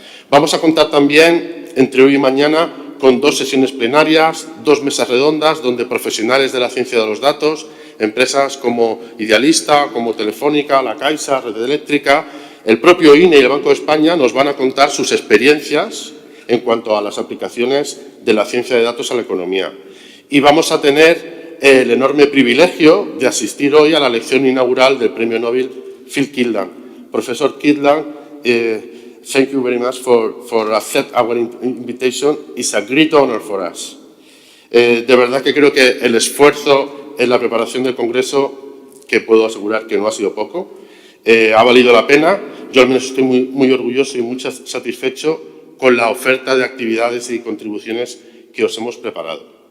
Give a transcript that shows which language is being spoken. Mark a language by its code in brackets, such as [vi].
[es] Vamos a contar también, entre hoy y mañana, con 2 sesiones plenarias, 2 mesas redondas, donde profesionales de la ciencia de los datos, empresas como Idealista, como Telefónica, La Caixa, Red Eléctrica, el propio INE y el Banco de España nos van a contar sus experiencias en cuanto a las aplicaciones de la ciencia de datos a la economía. Y vamos a tener el enorme privilegio de asistir hoy a la lección inaugural del Premio Nobel Phil Kitlam. Profesor Kitlam [en] thank you very much for accept our invitation. It's a great honor for us. [es] De verdad que creo que el esfuerzo en la preparación del Congreso, que puedo asegurar que no ha sido poco, ha valido la pena. Yo al menos estoy muy orgulloso y muy satisfecho con la oferta de actividades y contribuciones que os hemos preparado.